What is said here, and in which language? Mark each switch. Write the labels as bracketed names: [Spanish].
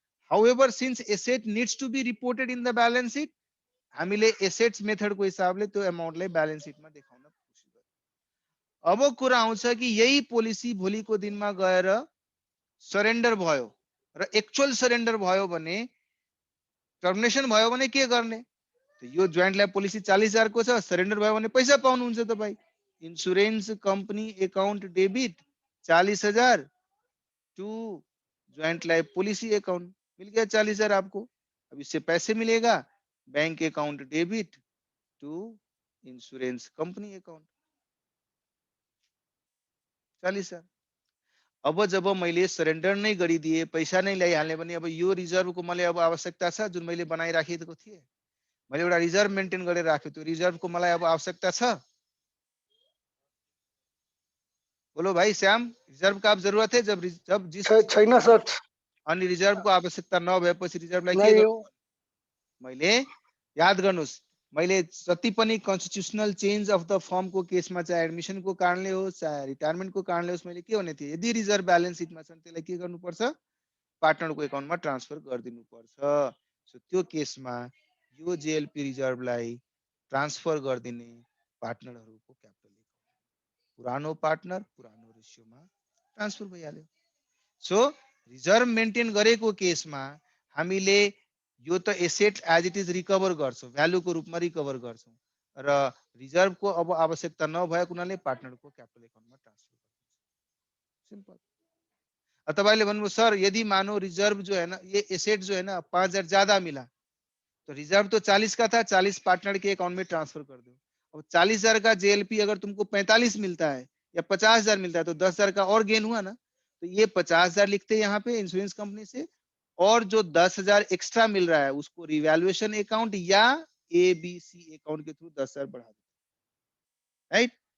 [English] However, since asset needs to be reported in the balance sheet, [Nepali] हामीले assets method को हिसाबले त्यो अमाउन्टलाई balance सिटमा देखाउन कोसिस गर्छौँ। अब कुरा आउँछ कि यही पोलिसी भोलिको दिनमा गएर सरेन्डर भयो र एक्चुअल सरेन्डर भयो भने टर्मिनेसन भयो भने के गर्ने? तो यो जोइन्ट लाइफ पोलिसी 40,000 को छ, सरेन्डर भयो भने पैसा पाउनुहुन्छ तपाई। [Hindi] Insurance company account debit 40,000 to joint life policy account, मिल गया 40,000 आपको। अब इससे पैसे मिलेगा bank account debit to insurance company account 40,000। [Nepali] अब जब मैले सरेन्डर नै गरिदिए पैसा नै ल्याइहाल्ने भने अब यो रिजर्भको मलाई अब आवश्यकता छ, जुन मैले बनाइराखेको थिएँ मैले एउटा रिजर्भ मेन्टेन गरेर राखेको, त्यो रिजर्भको मलाई अब आवश्यकता छ। [Hindi] बोलो भाई श्याम, रिजर्व का अब जरूरत है? जब जिस [Nepali] छैन सर। अनि रिजर्भ को आवश्यकता नभएपछि रिजर्भलाई के [Hindi] नहीं [Nepali] गर्नु? हो। मैले याद गर्नुस्, मैले जति पनि कन्स्टिट्युशनल चेन्ज अफ द फर्म को केसमा चाहे एडमिशन को कारणले होस् चाहे रिटायरमेन्ट को कारणले होस् मैले के भने थिएँ, यदि रिजर्भ ब्यालेन्स सिटमा छन् त्यसलाई के गर्नुपर्छ? पार्टनरको एकाउन्टमा ट्रान्सफर गरिदिनु पर्छ। सो त्यो केसमा यो जेएलपी रिजर्भलाई ट्रान्सफर गरिदिने पार्टनरहरूको क्यापिटल एकाउन्ट, पुरानो पार्टनर पुरानो रेसियोमा ट्रान्सफर भइहाल्यो। सो रिजर्भ मेन्टेन गरेको केसमा हामीले यो त asset as it is recover गर्छौं, भ्यालुको रूपमा रिकभर गर्छौं र रिजर्भको अब आवश्यकता नभएको हुनाले पार्टनरको क्यापिटल एकाउन्टमा ट्रान्सफर गर्छौं। सिंपल। तपाईँले भन्नुभयो सर [Hindi] यदि मानो रिजर्व जो है ना, ये एसेट जो है ना 5,000 ज्यादा मिला तो रिजर्व तो 40 का था, 40 पार्टनर के अकाउंट में ट्रांसफर कर दो। अब 40,000 का जेएलपी अगर तुमको 45 मिलता है या 50,000 मिलता है तो 10,000 का और गेन हुआ ना। तो ये 50,000 लिखते यहाँ पे इंश्योरेंस कंपनी से, और जो 10,000 एक्स्ट्रा मिल रहा है उसको रिवैल्यूएशन अकाउंट या एबीसी अकाउंट के थ्रू 10,000 बढ़ा दो, राइट।